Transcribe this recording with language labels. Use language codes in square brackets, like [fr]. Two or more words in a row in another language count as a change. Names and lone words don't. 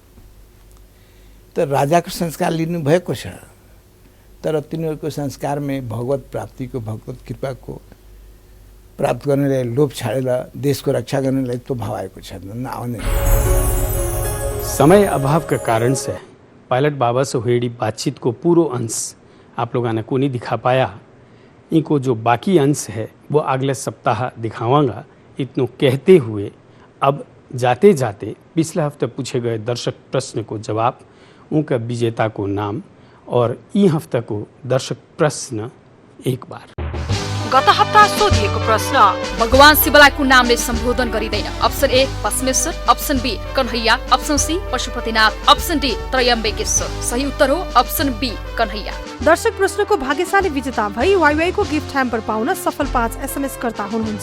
[ne] त राजाको संस्कार लिनुभएको छ, तर तिनीहरूको संस्कारमा भगवत प्राप्तिको, भगवत कृपाको प्राप्त गर्नलाई लोभ छाडेर देशको रक्षा गर्नलाई त्यो भाव आएको छैन, नआउने। [hi] समय अभाव के कारण से पायलट बाबा से हुई बातचीत को पूरा अंश आप लोगों ने को नहीं दिखा पाया। इनको जो बाकी अंश है वो अगले सप्ताह दिखाऊंगा। इतनों कहते हुए अब जाते जाते पिछले हफ्ते पूछे गए दर्शक प्रश्न को जवाब, उनका विजेता को नाम और ई हफ्ते को दर्शक प्रश्न एक बार। [ne] गत हप्ता सोधिएको प्रश्न, भगवान शिवलाई कुन नामले सम्बोधन गरिँदैन? [en] option A [ne] पश्मेश्वर, [en] option B [ne] कन्हैया, [en] option C [ne] पशुपतिनाथ, [en] option D [ne] त्रयम्बकेश्वर। सही उत्तर हो [en] option B [ne] कन्हैया। दर्शक प्रश्नको भाग्यशाली विजेता भई वाइवाईको [en] gift hamper [ne] पाउन सफल 5 SMS कर्ता हुनुहुन्छ।